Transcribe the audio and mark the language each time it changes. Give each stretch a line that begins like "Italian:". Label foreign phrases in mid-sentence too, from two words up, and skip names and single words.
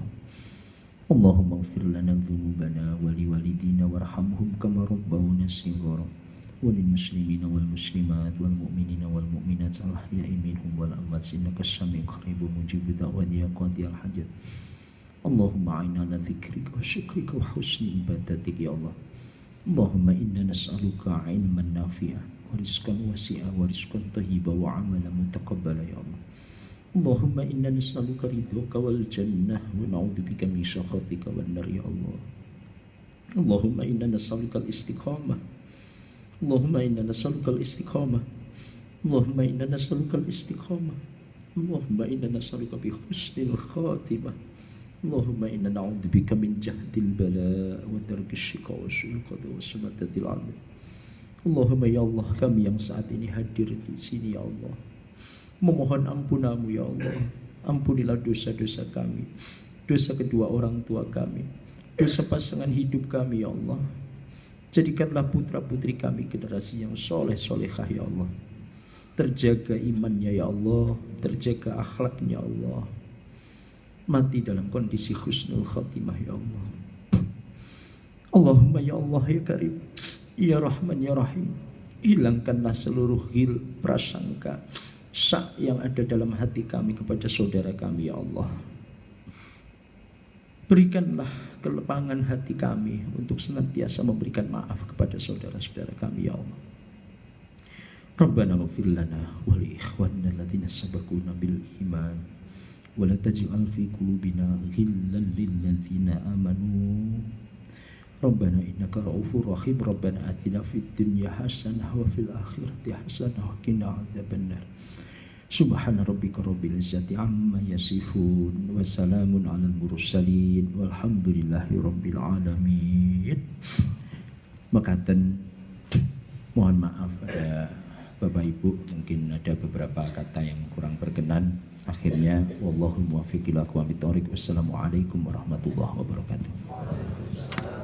Arabic: اللهم اغفر لنا ذنوبنا ولوالدينا وارحمهم كما ربونا صغارا وللمسلمين والمسلمات والمؤمنين والمؤمنات الأحياء منهم والأموات إنك السميع قريب مجيب الدعوات يا قاضي الحاجات. اللهم أعنا على ذكرك وشكرك وحسن عبادتك يا الله. اللهم إنا نسألك علما نافعا ورزقا واسعا ورزقا طيبا وعملا متقبلا يا الله. اللهم إنا نسألك رضاك والجنة ونعوذ بك من سخطك والنار يا الله. اللهم إنا نسألك الاستقامة. اللهم إنا نسألك الاستقامة اللهم إنا نسألك الاستقامة. اللهم إنا نسألك بحسن الخاتمة. اللهم إنا نعوذ بك من جهد البلاء ودرك الشقاء وسوء القضاء وشماتة الأعداء. اللهم يا الله,
Indonesian: kami yang saat ini hadir di sini
Arabic: يا الله,
Indonesian: memohon ampunamu
Arabic: يا الله.
Indonesian: Ampunilah dosa-dosa kami, dosa kedua orang tua kami, dosa pasangan hidup kami
Arabic: يا الله.
Indonesian: Jadikanlah putra putri kami generasi yang soleh solehah
Arabic: يا الله,
Indonesian: terjaga imannya
Arabic: يا الله,
Indonesian: terjaga akhlaknya
Arabic: يا الله,
Indonesian: mati dalam kondisi
Arabic: حسن الخاتمة يا الله. اللهم يا الله يا كريم يا رحمن يا رحيم,
Indonesian: hilangkanlah seluruh ghil, prasangka, syak yang ada dalam hati kami kepada saudara kami
Arabic: يا الله.
Indonesian: Berikanlah kelapangan hati kami untuk senantiasa memberikan maaf kepada saudara-saudara kami
Arabic: يا الله. ربنا اغفر لنا ولإخواننا الذين سبقونا بالإيمان ولا تجعل في قلوبنا غلا للذين آمنوا. ربنا إنك رؤوف رحيم ربنا آتنا في الدنيا حسنة وفي الآخرة حسنة وقنا عذاب النار. سبحان ربك رب العزة عما يصفون وسلام على المرسلين والحمد لله رب العالمين.
Indonesian: Makaten mohon maaf ada Bapak Ibu, mungkin ada beberapa kata yang kurang berkenan.
Arabic: Akhirnya والله موفق إلى أقوم الطريق. والسلام عليكم ورحمة الله وبركاته.